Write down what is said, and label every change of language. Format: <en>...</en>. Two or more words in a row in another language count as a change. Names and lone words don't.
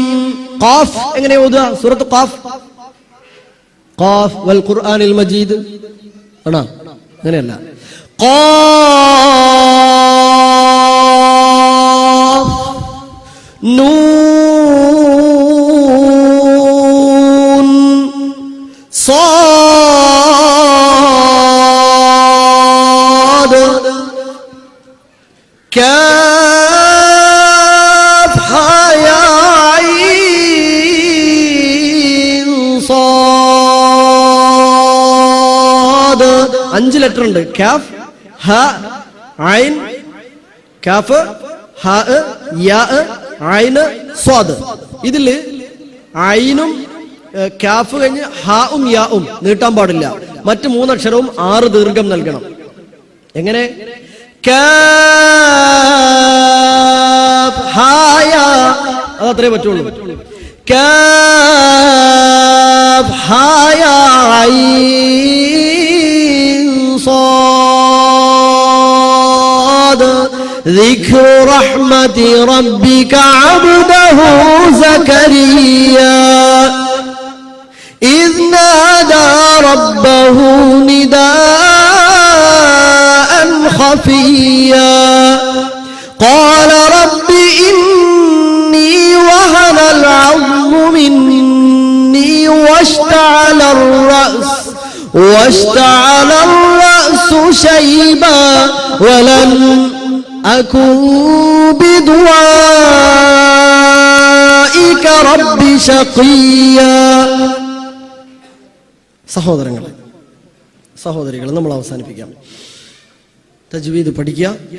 <ml>ഖാഫ് എങ്ങനെ ഓതുക? സൂറത്ത് ഖാഫ്.</ml> <ar>ق والقرآن المجيد</ar> <ml>ആണോ? അങ്ങനെയല്ല.</ml> <ar>قاف نون صاد كاف يا عين صاد.</ar> <ml>5 ലെറ്റർ ഉണ്ട്. കാഫ്, ഹ, ഐൻ, കാഫ്, ഹ, യാ, ഐൻ, സ്വാദ്. ഇതില് ഐനും കാഫ് കഴിഞ്ഞ് ഹാവും യാവും നീട്ടാൻ പാടില്ല. മറ്റ് 3 അക്ഷരവും 6 ദീർഘം നൽകണം. എങ്ങനെ? കാഫ് ഹാ യാ, അതത്രേ പറ്റുള്ളൂ.</ml> <ar>كاف ها يا عين صاد. ذكر رحمة ربك عبده زكريا إذ نادى ربه نداء خفيا قال رب إني وهن العظم مني واشتعل الرأس شيبا ولم أكن بدعائك بك رب شقيا.</ar> <ml>സഹോദരങ്ങളെ, സഹോദരികളെ, നമ്മൾ അവസാനിപ്പിക്കാം. തജ്വീദ് പഠിക്കുക.</ml>